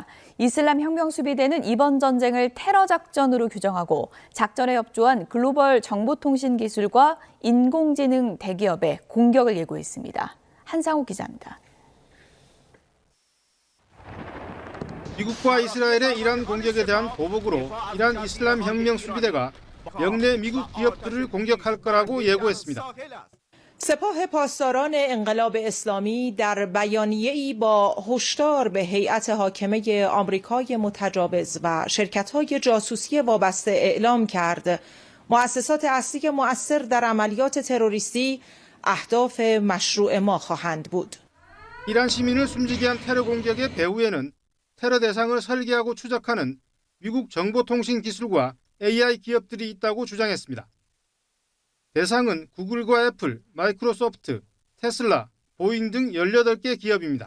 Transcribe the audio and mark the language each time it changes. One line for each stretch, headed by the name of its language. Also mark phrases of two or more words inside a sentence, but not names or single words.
Korean: 이슬람 혁명 수비대는 이번 전쟁을 테러 작전으로 규정하고 작전에 협조한 글로벌 정보통신 기술과 인공지능 대기업에 공격을 예고했습니다. 한상욱 기자입니다. 미국과 이스라엘의 이란 공격에 대한 보복으로 이란 이슬람 혁명 수비대가 영내 미국 기업들을 공격할 거라고 예고했습니다.
Persian: سپاه پاسداران انقلاب اسلامی در بیانیه‌ای با هشدار به هیئت حاکمه آمریکای متجاوز و شرکت‌های جاسوسی وابسته اعلام کرد مؤسسات اصلی مؤثر در عملیات تروریستی اهداف مشروع ما خواهند بود.
Korean: 이란 시민을 숨지게 한 테러 공격의 배후에는 테러 대상을 설계하고 추적하는 미국 정보통신 기술과 AI 기업들이 있다고 주장했습니다. 대상은 구글과 애플, 마이크로소프트, 테슬라, 보잉 등 18개 기업입니다.